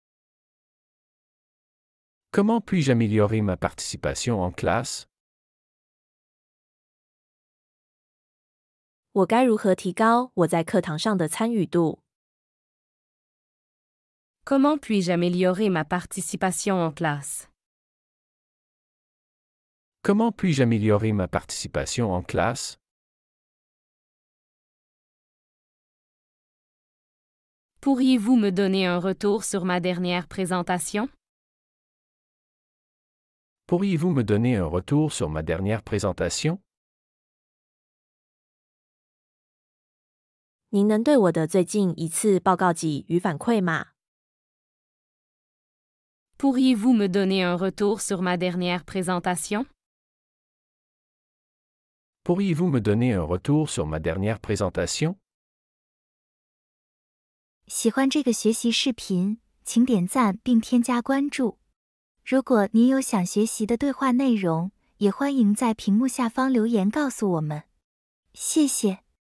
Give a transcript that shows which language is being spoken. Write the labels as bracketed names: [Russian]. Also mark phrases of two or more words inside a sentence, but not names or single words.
[French] Comment puis-je améliorer ma participation en classe? [Chinese] 我该如何提高我在课堂上的参与度？ [French] Comment puis-je améliorer ma participation en classe? Comment puis-je améliorer ma participation en classe? Pourriez-vous me donner un retour sur ma dernière présentation? Pourriez-vous me donner un retour sur ma dernière présentation? [Chinese] 您能对我的最近一次报告给予反馈吗？ [French] Pourriez-vous me donner un retour sur ma dernière présentation? Pourriez-vous me donner un retour sur ma dernière présentation? [Chinese] 喜欢这个学习视频，请点赞并添加关注。如果您有想学习的对话内容，也欢迎在屏幕下方留言告诉我们。谢谢。